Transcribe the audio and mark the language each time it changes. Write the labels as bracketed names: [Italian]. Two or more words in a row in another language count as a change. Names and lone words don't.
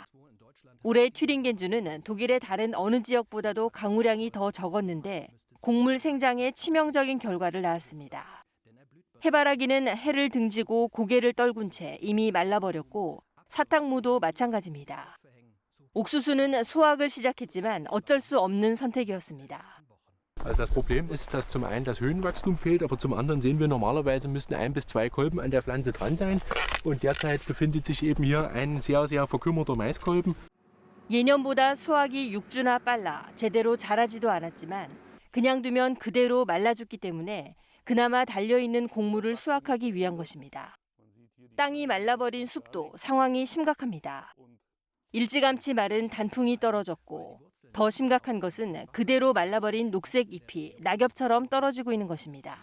[Korean] 올해 튜링겐주는 독일의 다른 어느 지역보다도 강우량이 더 적었는데 곡물 생장에 치명적인 결과를 낳았습니다. 해바라기는 해를 등지고 고개를 떨군 채 이미 말라버렸고 사탕무도 마찬가지입니다. 옥수수는 수확을 시작했지만 어쩔 수 없는 선택이었습니다. [German] Also das Problem ist, dass zum einen das Höhenwachstum fehlt, aber zum anderen sehen wir normalerweise müssten 1 bis 2 Kolben an der Pflanze dran sein. Und derzeit befindet sich eben hier ein sehr verkümmerter Maiskolben. [Korean] 예년보다 수확이 6주나 빨라 제대로 자라지도 않았지만 그냥 두면 그대로 말라 죽기 때문에 그나마 달려있는 곡물을 수확하기 위한 것입니다. 땅이 말라버린 숲도 상황이 심각합니다. 일찌감치 마른 단풍이 떨어졌고 더 심각한 것은 그대로 말라버린 녹색 잎이 낙엽처럼 떨어지고 있는 것입니다.